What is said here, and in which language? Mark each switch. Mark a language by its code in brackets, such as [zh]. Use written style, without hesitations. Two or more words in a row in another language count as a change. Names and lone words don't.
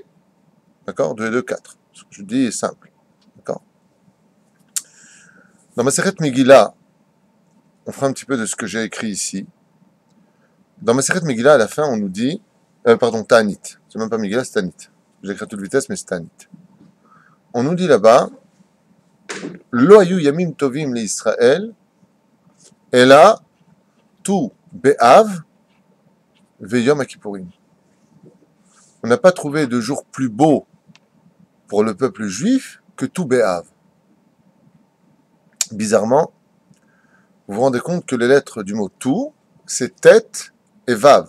[fr] D'accord? 2 et 2, 4. Ce que je dis est simple. D'accord? Dans [he] מסכת מגילה, [fr] on fera un petit peu de ce que j'ai écrit ici. Dans [he] מסכת מגילה, [fr] à la fin, on nous dit, Ta'anit. C'est même pas Megillah, c'est Ta'anit. J'ai écrit à toute vitesse, mais c'est Ta'anit. On nous dit là-bas, [he] לא היו ימים טובים לישראל, אלא ט"ו באב ויום הכיפורים. [fr] On n'a pas trouvé de jour plus beau pour le peuple juif que [he] ט"ו באב. [fr] Bizarrement, vous vous rendez compte que les lettres du mot tout, c'est tête et vav.